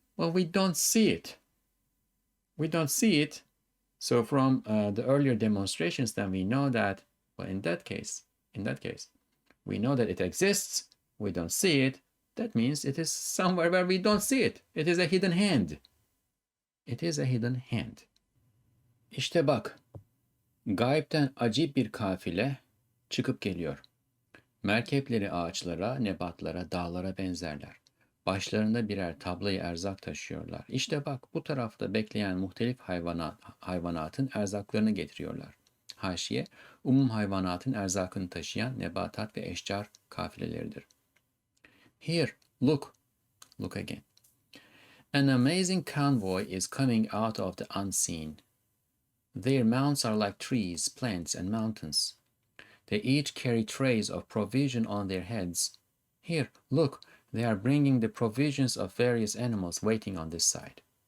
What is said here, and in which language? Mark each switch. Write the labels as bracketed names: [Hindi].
[English] Well, we don't see it. We don't see it. So from the earlier demonstrations, then we know that, well, in that case, we know that it exists. We don't see it. That means it is somewhere where we don't see it. It is a hidden hand. It is a hidden hand. [Turkish] İşte bak, gaybten acip bir kafile çıkıp geliyor. Merkepleri ağaçlara, nebatlara, dağlara benzerler. Başlarında birer tablayı erzak taşıyorlar. İşte bak, bu tarafta bekleyen muhtelif hayvanatın erzaklarını getiriyorlar. Haşiye, hayvanatın erzakını taşıyan nebatat ve eşcar kafileleridir. [English] Here, look again. An amazing convoy is coming out of the unseen. Their mounts are like trees, plants, and mountains. They each carry trays of provision on their heads. Here, look, they are bringing the provisions of various animals waiting on this side.